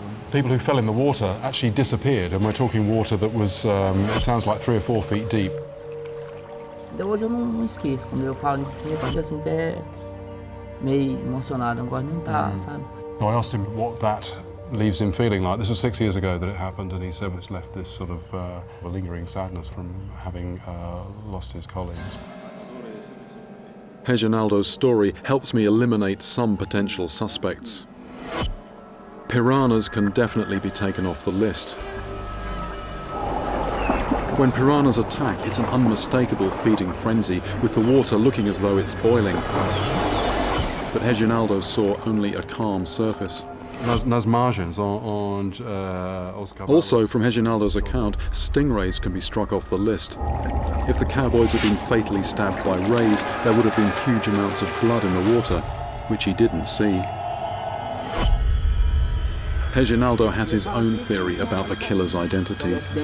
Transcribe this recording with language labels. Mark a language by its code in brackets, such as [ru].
[en] People who fell in the water actually disappeared, and we're talking water that was, it sounds like 3 or 4 feet deep. [pt] Hoje eu não esqueço, quando eu falo nisso assim, eu fico assim até meio emocionado, eu não gosto nem estar, sabe? [en] No, I asked him what that leaves him feeling like. This was 6 years ago that it happened, and he said it's left this sort of a lingering sadness from having lost his colleagues. Reginaldo's story helps me eliminate some potential suspects. Piranhas can definitely be taken off the list. When piranhas attack, it's an unmistakable feeding frenzy, with the water looking as though it's boiling. But Reginaldo saw only a calm surface. [pt] nas margens, onde os cavalos... [en] Also, from Reginaldo's account, stingrays can be struck off the list. If the cowboys had been fatally stabbed by rays, there would have been huge amounts of blood in the water, which he didn't see. Reginaldo has his own theory about the killer's identity.